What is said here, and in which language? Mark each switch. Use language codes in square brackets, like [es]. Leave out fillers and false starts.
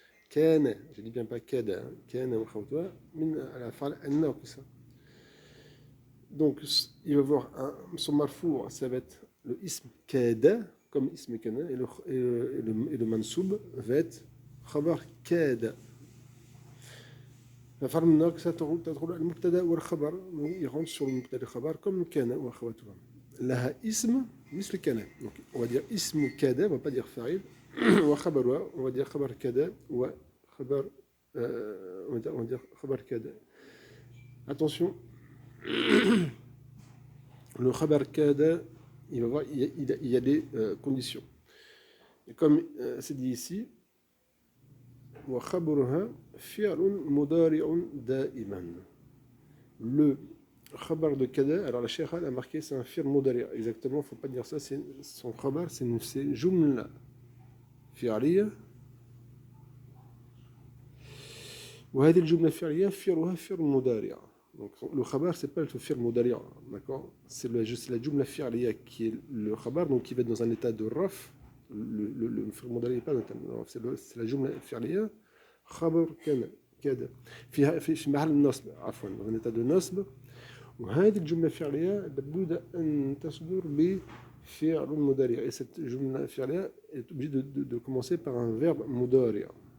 [fr] Kana, je dis bien pas kada, kana wa akhawatuha, min al-af'al an-naqisa. Donc, il va voir son marfou', ça va être le ism kada, comme ism kana, et le mansoub va être khabar kada. [ar] فعل الناقصة تدخل المبتدأ والخبر يغنص [fr] sur [ar] المبتدأ والخبر [fr] comme [ar] كان وأخواتها. لها اسم مثل كان. [fr] Donc on va dire [ar] اسم كذا, [fr] on va pas dire فاعل. [ar] وخبرها, [fr] on va dire [ar] خبر كذا وخبر [fr] on va dire [ar] خبر كذا. [fr] Attention, le [ar] خبر كذا, [fr] il va voir, il y a des conditions. Et comme c'est dit ici, [ar] وخبرها فعل مضارع دائما. [fr] Le khabar de kada, alors la Cheikha a marqué c'est un fi'l mudari'. Exactement, il ne faut pas dire ça, son khabar c'est jumla fi'liya. [ar] وهذه الجملة الفعلية فعلها فعل مضارع. [fr] Donc le khabar c'est pas le fi'l mudari', d'accord? C'est la jumla fi'liya qui est le khabar, donc qui va être dans un état de raf. Le fi'l mudari' n'est pas dans un état de raf, c'est la jumla fi'liya. [ar] خبر كذا في محل النصب عفوا [fr] en état de [ar] نصب, وهذه الجملة الفعلية لابد أن تصدر بفعل مضارع. [fr] Et cette [ar] جملة فعلية [fr] est obligée de commencer par un verbe مضارع.